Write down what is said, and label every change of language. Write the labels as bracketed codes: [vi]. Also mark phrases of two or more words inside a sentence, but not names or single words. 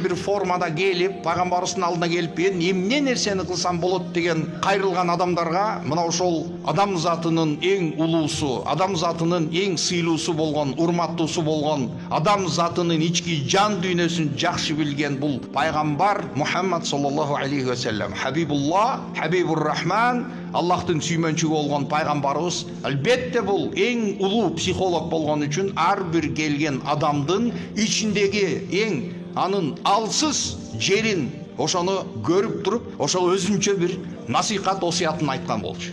[ky] бир формада келип, пайгамбарыбыздын алдына келип, мен эмне нерсени кылсам болот деген кайрылган адамдарга мына ошол адам затынын эң улуусу, адам затынын эң сыйлуусу болгон, урматтуусу болгон, адам затынын ички жан дүйнөсүн жакшы билген бул пайгамбар Мухаммад [ar] صلى الله عليه وسلم, [ky] Хабибуллах, Хабибур Рахман, Аллахтын сүймөнчүгү болгон пайгамбарыбыз. Албетте бул эң улуу психолог болгон үчүн ар бир келген адамдын ичиндеги эң анын алсыз жерин ошону көрүп туруп, ошол өзүнчө бир насихат осуятын айткан болчу.